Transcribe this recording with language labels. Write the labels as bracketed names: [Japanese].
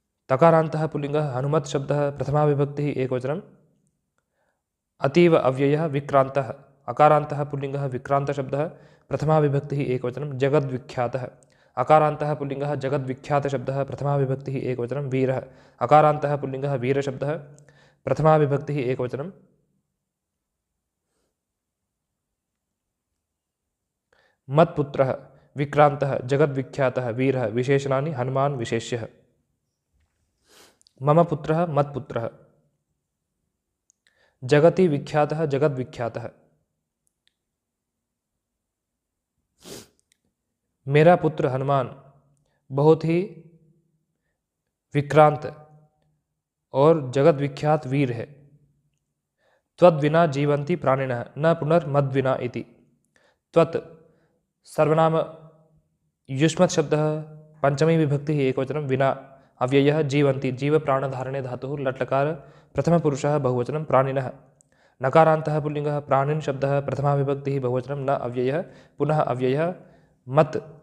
[Sanskrit] तकारान्तः पुल्लिंगः हनुमत् शब्दः प्रथमा विभक्तिः एकवचनं अतीव अव्ययः विक्रांतः अकारान्तः पुल्लिंगः विक्रांत शब्दः प्रथमा विभक्तिः एकवचनं जगद्विख्यातः अकारान्तः पुल्लिंगः जगद्विख्यात शब्दः प्रथमा विभक्तिः एकवचनं वीरः अकारान्तः पुल्लिंगः वीर शब्दः प्रथमा विभक्तिः एकवचनं मत्पुत्रः विक्रांतः जगद्विख्यातः वीरः विशेषणानि हनुमान् विशेष्यः। मम पुत्रः मत्पुत्रः जगति विख्यातः जगद्विख्यातः [Hindi] मेरा पुत्र हनुमान बहुत ही विक्रांत और जगद्विख्यात वीर है। [Sanskrit] त्वद्विना जीवन्ति प्राणिनः न पुनर्मद्विना इति त्वत् सर्वनाम युष्मत् शब्दः पंचमी विभक्तिः एकवचनं विना अव्ययः जीवन्ति जीव प्राणधारणे धातुः लट्लकार प्रथमपुरुषः बहुवचनं प्राणिनः नकारान्तः पुल्लिंगः प्राणिन् शब्दः प्रथमा विभक्तिः बहुवचनं न अव्ययः पुनः अव्ययः मत्